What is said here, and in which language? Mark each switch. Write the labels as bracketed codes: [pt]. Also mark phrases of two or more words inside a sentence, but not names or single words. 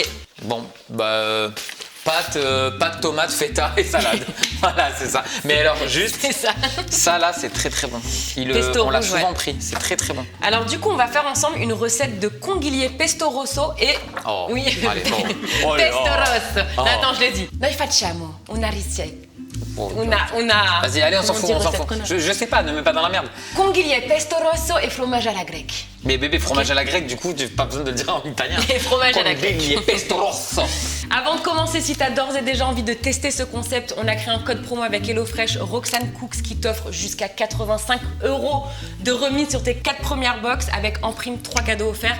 [fr] Bon, bah, pâte, tomate, feta et salade. Voilà, c'est ça. Mais alors, juste, c'est ça. ça là, c'est très très bon. Pesto on l'a rouge, souvent ouais. pris, c'est très très bon. Alors du coup, on va faire ensemble une recette de conguillier [it] pesto rosso [fr] et... Oh, oui, allez, bon. Oh là pesto là. rosso. Oh. Attends, je l'ai dit. [it] Noi facciamo una ricetta. [fr] Bon, Una... Vas-y, allez, on s'en comment fout, dire on s'en recette fout. qu'on a Je sais pas, ne mets pas dans la merde. Conguillier [it] pesto rosso [fr] et fromage à la grecque. Mais bébé, fromage à la grecque, du coup, tu n'as pas besoin de le dire en italien. Et fromage à la grecque. Conguillier [it] pesto rosso. [fr] Avant de commencer, si tu as d'ores et déjà envie de tester ce concept, on a créé un code promo avec HelloFresh, Roxane Cooks, qui t'offre jusqu'à 85 € de remise sur tes 4 premières box avec en prime 3 cadeaux offerts.